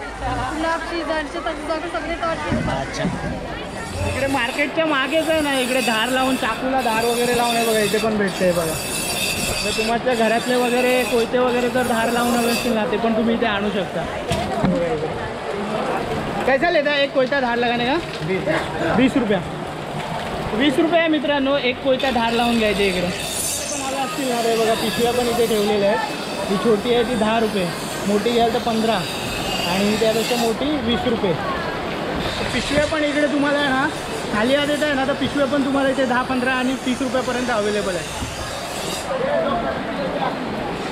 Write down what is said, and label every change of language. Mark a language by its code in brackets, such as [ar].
[mr] गुलाब सीझनचे सगळे टॉर्च. अच्छा इकडे मार्केटच्या मागेच आहे ना, इकडे धार लावून चाकूला धार वगैरे लावून आहे बघा. इथे पण भेटते बघा. तर तुमच्या घरातले वगैरे कोयते वगैरे जर धार लावून हवे असतील ना ते पण तुम्ही इथे आणू शकता. [hi] कैसा लेता एक कोयता धार लगाने का? 20 रुपया. [mr] 20 रुपये आहे मित्रांनो एक कोयता धार लावून घ्यायचे इकडे. पण हवे असतील ना रे बघा. पिशव्या पण इथे ठेवलेल्या आहेत. ही छोटी आहे ती 10 रुपये, मोठी घ्याल तर 15 आणि त्यापेक्षा मोठी 20 रुपये. पिशव्या पण इकडे तुम्हाला ना खाली आले आहे ना तर पिशव्या पण तुम्हाला इथे 10, 15 आणि 30 रुपयापर्यंत अवेलेबल आहे.